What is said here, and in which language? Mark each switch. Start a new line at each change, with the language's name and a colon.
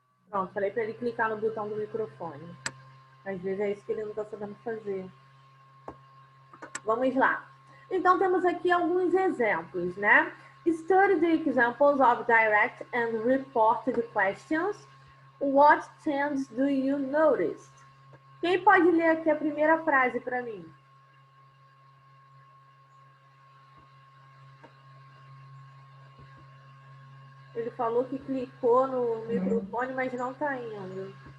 Portuguese: Pronto, falei para ele clicar no botão do microfone. Às vezes é isso que ele não está sabendo fazer. Vamos lá. Então, temos aqui alguns exemplos, né?
English: Study the examples of direct and reported questions. What trends do you notice?
Portuguese: Quem pode ler aqui a primeira frase para mim? Ele falou que clicou no microfone, mas não está indo.